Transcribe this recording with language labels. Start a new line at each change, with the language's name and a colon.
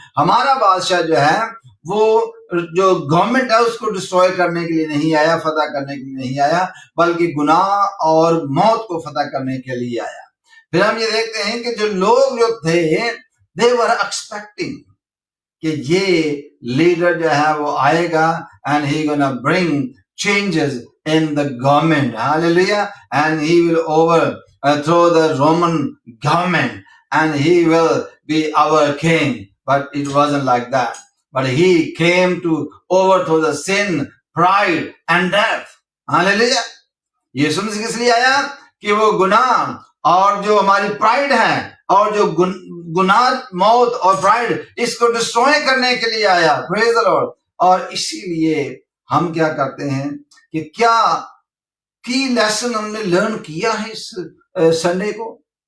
Urdu: ہمارا بادشاہ جو ہے وہ جو گورنمنٹ ہے اس کو ڈسٹروائے کرنے کے لیے نہیں آیا، فتح کرنے کے لیے نہیں آیا، بلکہ گناہ اور موت کو فتح کرنے کے لیے آیا. پھر ہم یہ دیکھتے ہیں کہ جو لوگ جو تھے
English: they were expecting
Urdu: کہ یہ لیڈر جو ہے وہ آئے گا
English: and he gonna bring changes in the government. Hallelujah. And he will overthrow the Roman government and he will be our king. But it wasn't like that. But he came to overthrow the sin, pride and death. Hallelujah.
Urdu: یسوع مسیح کس لیے آیا کہ وہ گناہ اور جو ہماری پرائڈ ہے اور جو گناہ موت اور پرائڈ اس کو ڈسٹروائے کرنے کے لیے آیا.
English: Praise the lord.
Urdu: اور اسی لیے ہم کیا کرتے ہیں کہ کیا کی لیسن ہم نے لرن کیا ہے اس سنڈے کو.